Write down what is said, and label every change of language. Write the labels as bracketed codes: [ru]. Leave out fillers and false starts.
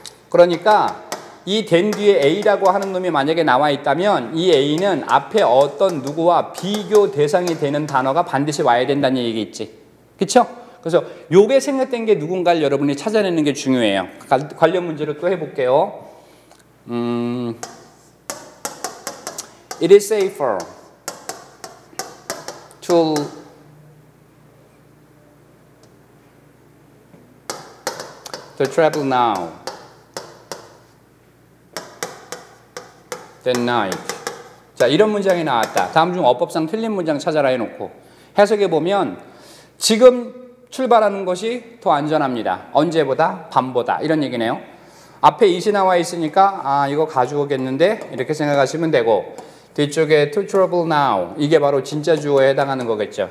[ko] 그러니까 이 된 뒤에 A라고 하는 놈이 만약에 나와 있다면 이 A는 앞에 어떤 누구와 비교 대상이 되는 단어가 반드시 와야 된다는 얘기겠지. 그쵸? 그래서 요게 생략된 게 누군가를 여러분이 찾아내는 게 중요해요. 관련 문제를 또 해볼게요. [en] It is safer to travel now than night. [ko] 자, 이런 문장이 나왔다. 다음 중 어법상 틀린 문장 찾아라 해놓고 해석해 보면 지금 출발하는 것이 더 안전합니다. 언제보다? 밤보다. 이런 얘기네요. 앞에 it이 나와 있으니까 아, 이거 가주어겠는데 이렇게 생각하시면 되고 뒤쪽에 [en] to travel now [ko] 이게 바로 진짜 주어에 해당하는 거겠죠.